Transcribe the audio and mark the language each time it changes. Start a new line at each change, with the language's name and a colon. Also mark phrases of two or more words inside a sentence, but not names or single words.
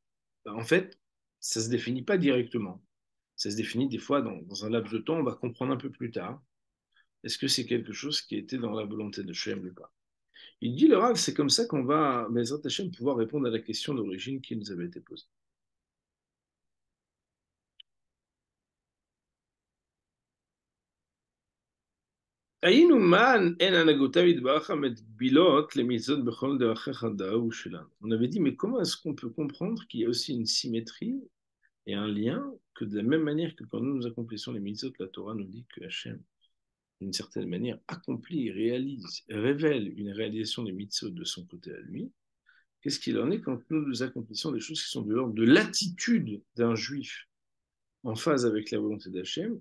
French: En fait, ça se définit pas directement. Ça se définit des fois dans un laps de temps, on va comprendre un peu plus tard. Est-ce que c'est quelque chose qui était dans la volonté de Shem ou pas? Il dit le Rav, c'est comme ça qu'on va,
Hebrew: בעזרת השם,
French: pouvoir répondre à la question d'origine qui nous avait été posée.
Hebrew: היינו man en הנהגותיו יתברך המגבילות למצוות בכל דרכיך דאהו שלנו.
French: On avait dit, mais comment est-ce qu'on peut comprendre qu'il y a aussi une symétrie et un lien que de la même manière que quand nous accomplissons les mitzvot, la Torah nous dit que Hachem, d'une certaine manière, accomplit, réalise, révèle une réalisation des mitzvot de son côté à lui. Qu'est-ce qu'il en est quand nous accomplissons des choses qui sont de l'ordre de l'attitude d'un juif en phase avec la volonté d'Hachem?